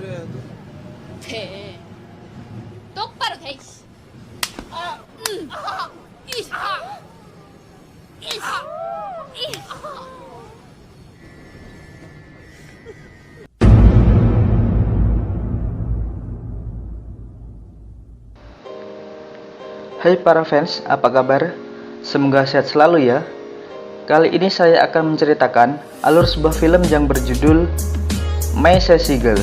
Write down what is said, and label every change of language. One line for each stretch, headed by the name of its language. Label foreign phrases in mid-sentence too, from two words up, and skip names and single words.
Korean: 돼. 똑바로 돼. 이씨. 이씨. 이씨. 이씨.
Indonesian: Hai para fans, apa kabar? Semoga sehat selalu ya. Kali ini saya akan menceritakan alur sebuah film yang berjudul My Sassy Girl.